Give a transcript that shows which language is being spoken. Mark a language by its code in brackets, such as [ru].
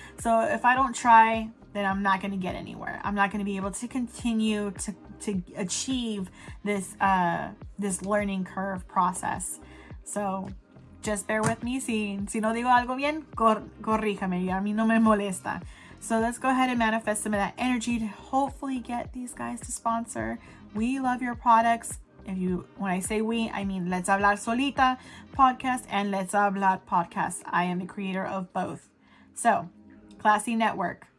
[en] So if I don't try, then I'm not going to get anywhere. I'm not going to be able to continue to achieve this learning curve process. So just bear with me. [es] Si no digo algo bien, corríjame. A mí no me molesta. [en] So let's go ahead and manifest some of that energy to hopefully get these guys to sponsor. We love your products. When I say we, I mean Let's Hablar Solita podcast and Let's Hablar podcast. I am the creator of both. So, Classy Network.